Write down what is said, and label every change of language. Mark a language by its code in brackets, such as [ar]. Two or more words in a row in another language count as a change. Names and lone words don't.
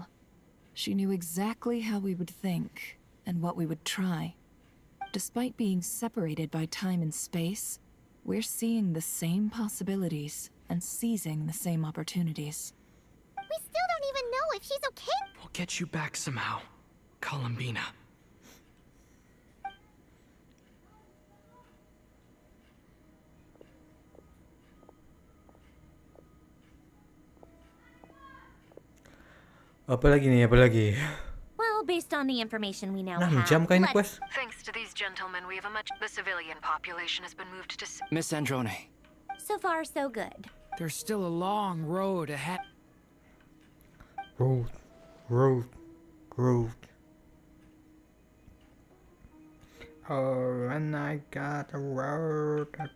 [en] She knew exactly how we would think and what we would try. Despite being separated by time and space, we're seeing the same possibilities and seizing the same opportunities. We still don't even know if she's okay. We'll get you back somehow, Columbina. [id] Apa lagi nih? Apa lagi? [en] Well, based on the information we now 6 have, [id] jam kah ini quest? [en] Thanks to these gentlemen, we have the civilian population has been moved to... Miss Androne. So far, so good. There's still a long road ahead. Road. Oh, and I got a road.